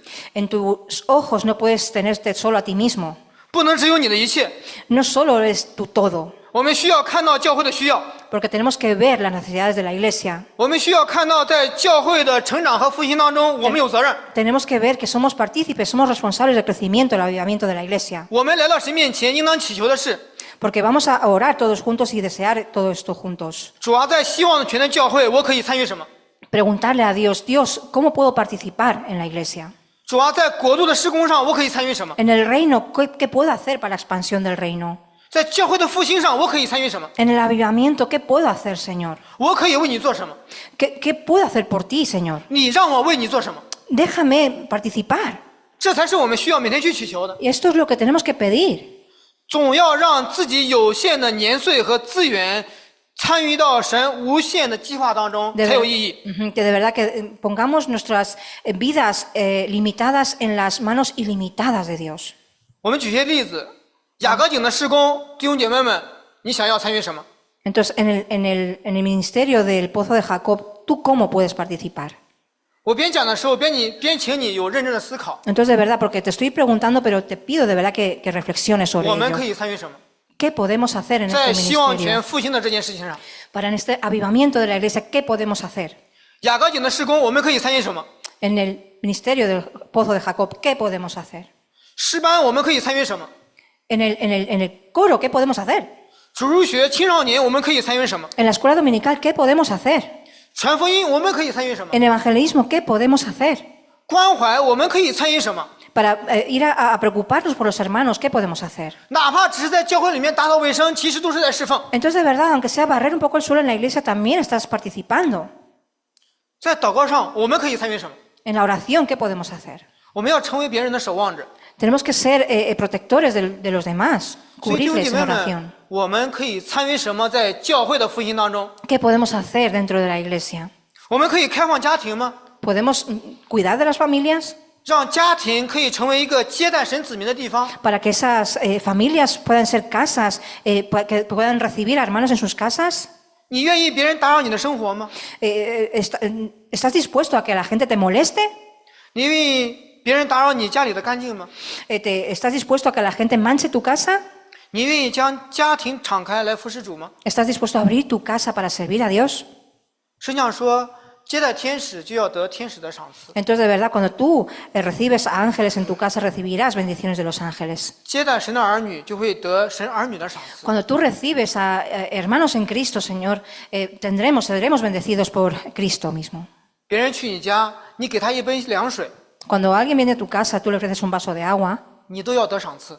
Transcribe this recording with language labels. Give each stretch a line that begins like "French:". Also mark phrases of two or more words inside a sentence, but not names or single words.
Spanish: En tus ojos no puedes tenerte solo a ti mismo.
Chinese: 不能只有你的一切。
Spanish: No solo eres tu todo.
Chinese: 我们需要看到教会的需要，
Spanish: Porque tenemos que ver las necesidades de la iglesia.
Chinese: 我们需要看到在教会的成长和复兴当中，我们有责任。
Spanish: Tenemos que ver que somos partícipes, somos responsables del crecimiento, del avivamiento de la iglesia.
Chinese: 我们来到神面前，应当祈求的是，
Spanish: Porque vamos a orar todos juntos y desear todo esto juntos.
Chinese: 主啊，在希望泉的教会，我可以参与什么？
Spanish: Preguntarle a Dios, Dios, ¿cómo puedo participar en la iglesia?
Chinese: 主啊，在国度的施工上，我可以参与什么？
Spanish: En el reino, ¿qué puedo hacer para la expansión del reino?
Chinese: 在教会的复兴上，我可以参与什么？
Spanish: En el avivamiento, ¿qué puedo hacer, Señor?
Chinese: 我可以为你做什么？
Spanish: ¿Qué puedo hacer por ti, Señor?
Chinese: 你让我为你做什么？
Spanish: Déjame participar.
Chinese: 这才是我们需要每天去祈求的。
Spanish: Y esto es lo que tenemos que pedir.
Chinese: 总要让自己有限的年岁和资源参与到神无限的计划当中
Spanish: De
Chinese: 才有
Spanish: ver-
Chinese: 意义。
Spanish: Que de verdad que pongamos nuestras vidas limitadas en las manos ilimitadas de Dios.
Chinese: 我们举些例子，雅各井的施工，弟兄姐妹们，你想要参与什么？
Spanish: Entonces, en el ministerio del Pozo de Jacob, ¿tú cómo puedes participar?
Chinese: 我边讲的时候，边请你有认真的思考，
Spanish: Entonces, de verdad, porque te estoy preguntando, pero te pido de verdad que reflexiones sobre
Chinese: 我们可
Spanish: ello.
Chinese: 以参与什么？
Spanish: ¿Qué podemos hacer en
Chinese: 在
Spanish: este
Chinese: 希望泉
Spanish: ministerio?
Chinese: 复兴的这件事情上，
Spanish: Para en este avivamiento de la iglesia, ¿qué podemos hacer?
Chinese: 雅各井的施工，我们可以参与什么？
Spanish: En el ministerio del Pozo de Jacob, ¿qué podemos hacer?
Chinese: 诗班我们可以参与什么？
Spanish: En el coro, ¿qué podemos hacer?
Chinese: 主日学青少年我们可以参与什么？
Spanish: En la escuela dominical, ¿qué podemos hacer?
Chinese: 传福音我们可以参与什么？
Spanish: En evangelismo, ¿qué podemos hacer?
Chinese: 关怀我们可以参与什么？
Spanish: Para ir a preocuparnos por los hermanos, ¿qué podemos hacer?
Chinese: 哪怕只是在教会里面打扫卫生，其实都是在侍奉。
Spanish: Entonces, de verdad, aunque sea barrer un poco el suelo en la iglesia, también estás participando.
Chinese: 在祷告上我们可以参与什么？
Spanish: En la oración, ¿qué podemos hacer?
Chinese: 我们要成为别人的守望者。
Spanish: Tenemos que ser protectores de los demás,
Chinese: 所以弟兄
Spanish: cubrirles
Chinese: 姐
Spanish: en
Chinese: 妹
Spanish: oración.
Chinese: 们，我们可以参与什么？在教会的复兴当中，
Spanish: ¿Qué podemos hacer dentro de la iglesia?
Chinese: 我们可以开放家庭吗？
Spanish: ¿Podemos cuidar de las familias
Chinese: 让家庭可以成为一个接待神子民的地方。
Spanish: para que esas familias puedan ser casas, que puedan recibir a hermanos en sus casas?
Chinese: 你愿意别人打扰你的生活吗？
Spanish: ¿Estás dispuesto a que la gente te moleste?
Chinese: 你愿意别人打扰你家里的干净吗？
Spanish: ¿Estás dispuesto a que la gente manche tu casa?
Chinese: 你愿意将家庭敞开来服侍主吗？
Spanish: ¿Estás dispuesto a abrir tu casa para servir a Dios?
Chinese: 圣经上说，接待天使就要得天使的赏赐，
Spanish: Entonces, de verdad, cuando tú recibes a ángeles en tu casa, recibirás bendiciones de los ángeles.
Chinese: 接待神的儿女就会得神儿女的赏赐。
Spanish: Cuando tú recibes a hermanos en Cristo, Señor, seremos bendecidos por Cristo mismo.
Chinese: 别人去你家，你给他一杯凉水，
Spanish: Cuando alguien viene a tu casa, tú le ofreces un vaso de agua,
Chinese: 你都要得赏赐。